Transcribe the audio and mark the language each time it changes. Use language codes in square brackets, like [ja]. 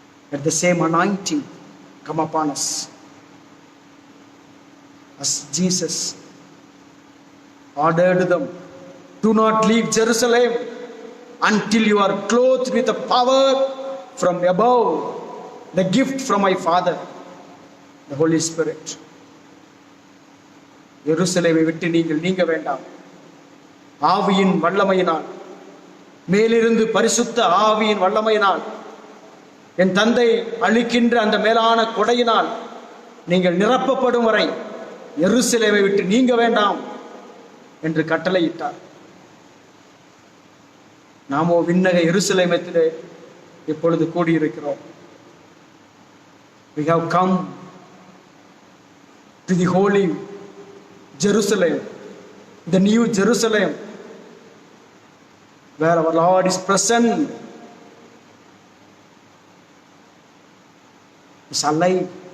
[en] Let the same anointing come upon us as Jesus ordered them, do not leave Jerusalem until you are clothed with the power from above, the gift from my Father, the Holy Spirit. [ta] எருசலேமை விட்டு நீங்கள் நீங்க வேண்டாம். ஆவியின் வல்லமையினால், மேலிருந்து பரிசுத்த ஆவியின் வல்லமையினால், என் தந்தை அளிக்கின்ற அந்த மேலான கொடையினால் நீங்கள் நிரப்பப்படும் வரை எருசலேமை விட்டு நீங்க வேண்டாம் என்று கட்டளையிட்டார். நாமோ விண்ணக எருசலேமத்திலே இப்பொழுது கூடியிருக்கிறோம். [en] We have come to the holy Jerusalem, the new Jerusalem, where our Lord is present, is alive.